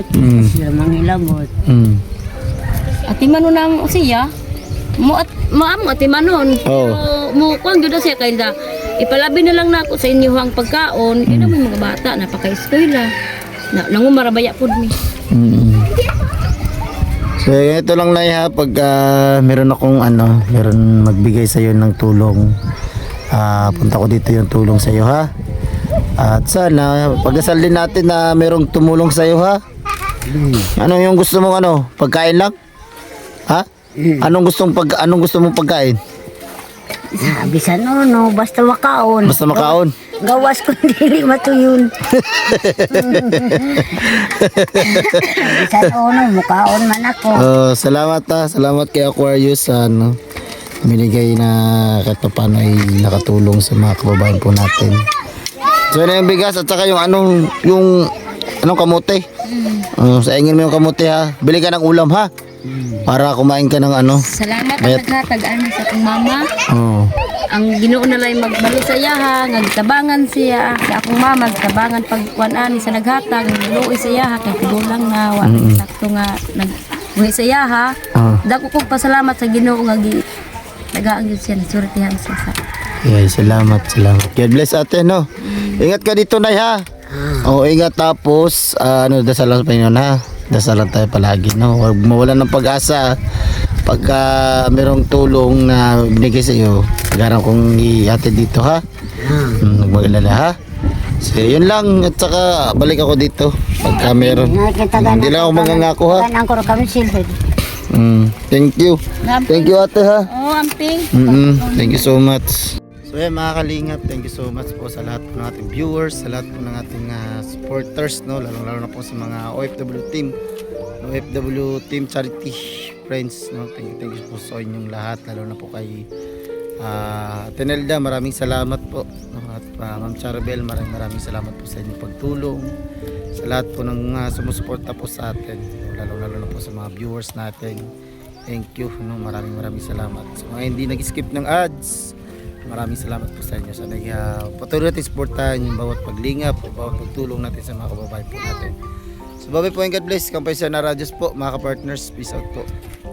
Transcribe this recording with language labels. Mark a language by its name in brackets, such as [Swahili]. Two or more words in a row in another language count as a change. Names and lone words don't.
[Cebuano] Sila manghilabot. Ati manon nang siya. Mo ati manon. Oh. Mo kuan gyud siya kay da. Ipalabi na lang nako sa inyo ang pagkaon. Ina mo mga bata napaka-eskwela. Nangumarabaya pud mi. [Filipino] So, ito lang Nay ha, pag meron akong meron magbigay sa iyo ng tulong. Punta ko dito yung tulong sa iyo ha. At sana pagdasal din natin na merong tumulong sa iyo ha. Ano yung gusto mong pagkain lang? Ha? Anong gusto mong pagkain? [Cebuano] Bisan no, basta makaon. Basta makaon. Gawas ko dili matuyon. Bisan no, makaon man ako. Salamat ha. [Filipino] Salamat kay Aquarius sa binigay na kahit pa paano ay nakatulong sa mga kababayan po natin. So yun na yung bigas at saka yung anong kamote. Sa ingin mo yung kamote ha. Bili ka ng ulam ha. Para kumain ka ng Salamat [Cebuano] Bayat. at naghatag-an sa akong mama. Oh. Ang Ginoo na lang magbalo sa iya ha, nagtabangan siya. Sa akong mama nagtabangan pagkuan-ani sa naghatag, luoy sa iya ha kay tigulang na wa sakto nga nagbuhi sa iya ha. Dako kog pasalamat sa Ginoo nga tagaan gyud siya nasurtihan siya sa. [Filipino] Yeah, salamat. [English] God bless [Filipino] ate no. Ingat ka dito Nay ha. Ingat tapos dasalan pa inyo ha. Dasalan tayo palagi no. Huwag mawalan ng pag-asa. Pagka merong tulong na binigay sa iyo, pag-arang kong ihatid dito ha. Magmagalala ha. So yun lang at saka balik ako dito pagka meron. Hindi lang ako mangangako ha. [Cebuano] Ganang ko kami silhig. [English] Thank you. Thank you [Filipino] ate ha. [Cebuano] Oh, amping. [English] Thank you so much. So [Filipino] yan mga kalingap, [English] thank you so much [Filipino] po sa lahat po ng ating viewers, sa lahat po ng ating supporters, no? Lalo na po sa mga OFW team charity friends, no? [English] Thank you [Filipino] po sa inyong lahat, lalo na po kay Tenelda, maraming salamat po, no? At Ma'am Charabel, maraming salamat po sa inyong pagtulong, sa lahat po ng sumusuporta po sa atin, lalo na po sa mga viewers natin. [English] Thank you, no? [Filipino] Maraming salamat. So mga hindi nag-skip ng ads, maraming salamat po sa inyo. Sana patuloy natin supportahan yung bawat paglingap, bawat pagtulong natin sa mga kababayan po natin. So bye-bye po [English] and God bless. [Filipino] Kampay sa Naradios po mga ka-partners. [English] Peace out po.